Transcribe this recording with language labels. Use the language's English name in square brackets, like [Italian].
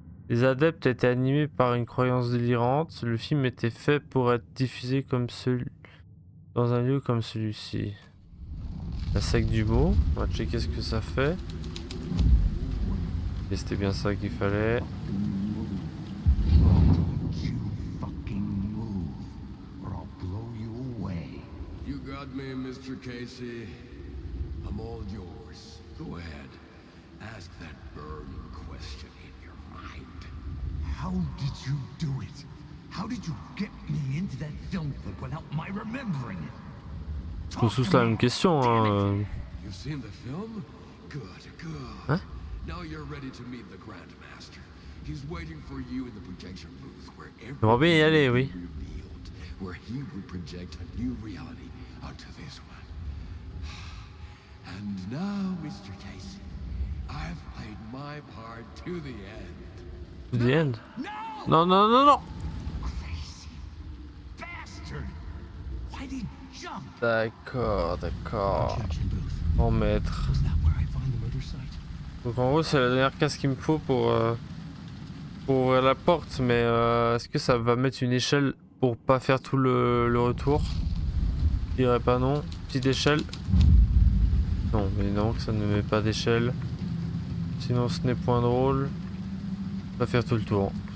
[French] Les adeptes étaient animés par une croyance délirante. Le film était fait pour être diffusé comme dans un lieu comme celui-ci. La sac du mot. On va checker ce que ça fait. Et c'était bien ça qu'il fallait. [English] You fucking move, or I'll blow you away. You got me, Mr. Casey. I'm all yours. Go ahead. Ask that burning question in your mind. How did you do it? How did you get me into that film clip without my remembering it? [French] Je pose tous la même question. Hein. [English] You've seen the film? Good, good. [French] Hein? [English] Now you're ready to meet the Grandmaster. He's waiting for you in the projection booth where [French] J'aimerais bien y aller, oui. [English] revealed, where he will project a new reality onto this one. And now, Mr. Casey, I've played my part to the end. To the end. [French] Non, non, non, non. [English] Crazy bastard! Why did he jump? [French] D'accord, d'accord. [English] Projection booth. [French] Bon maître. [English] Was that where I find the murder site? [French] Donc en gros, c'est la dernière case qu'il me faut pour ouvrir la porte. Mais est-ce que ça va mettre une échelle pour pas faire tout le retour? Je dirais pas non. Petite échelle. Non, mais non, ça ne met pas d'échelle. Sinon, ce n'est point drôle. On va faire tout le tour.